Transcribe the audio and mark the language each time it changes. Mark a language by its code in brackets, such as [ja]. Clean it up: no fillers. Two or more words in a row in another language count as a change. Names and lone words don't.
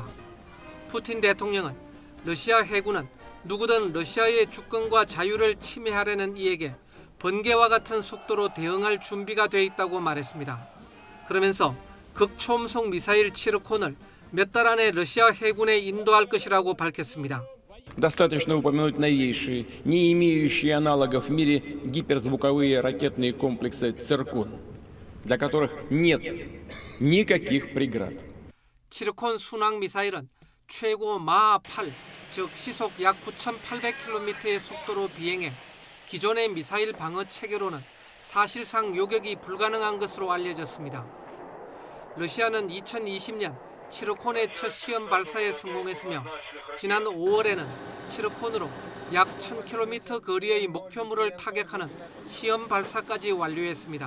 [ko] 푸틴 대통령은 러시아 해군은 누구든 러시아의 주권과 자유를 침해하려는 이에게 번개와 같은 속도로 대응할 준비가 돼 있다고 말했습니다. 그러면서 극초음속 미사일 치르콘을 몇 달 안에 러시아 해군에 인도할 것이라고 밝혔습니다. [ru] Достаточно упомянуть новейшие, не имеющие аналогов в мире гиперзвуковые ракетные комплексы «Циркон», для которых нет никаких преград. [ko] 치르콘 순항 미사일은 최고 마하 8, 즉 시속 약 9,800km의 속도로 비행해 기존의 미사일 방어 체계로는 사실상 요격이 불가능한 것으로 알려졌습니다. 러시아는 2020년 치르콘의 첫 시험 발사에 성공했으며 지난 5월에는 치르콘으로 약 1,000km 거리의 목표물을 타격하는 시험 발사까지 완료했습니다.